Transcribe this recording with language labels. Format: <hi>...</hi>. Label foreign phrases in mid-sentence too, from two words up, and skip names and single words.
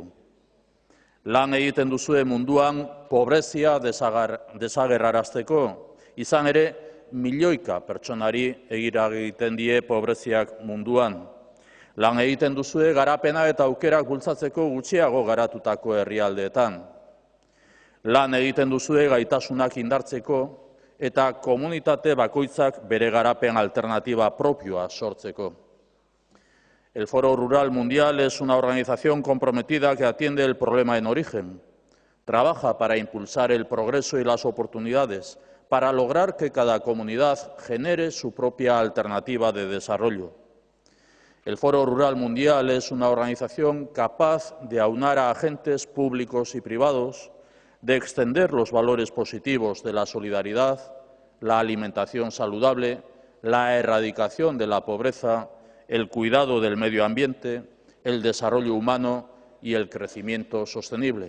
<eu>Lan egiten duzue munduan pobrezia desagerrarazteko, izan ere milioika pertsonari egiten die pobreziak munduan. Lan egiten duzue garapena eta aukerak bultzatzeko gutxiago garatutako herrialdeetan. Lan egiten duzue gaitasunak indartzeko eta komunitate bakoitzak bere garapen alternatiba propioa sortzeko.</eu> <es>El Foro Rural Mundial es una organización comprometida que atiende el problema en origen, Trabaja para impulsar el progreso y las oportunidades, para lograr que cada comunidad genere su propia alternativa de desarrollo. El Foro Rural Mundial es una organización capaz de aunar a agentes públicos y privados, de extender los valores positivos de la solidaridad, la alimentación saludable, la erradicación de la pobreza, el cuidado del medio ambiente, el desarrollo humano y el crecimiento sostenible.</es>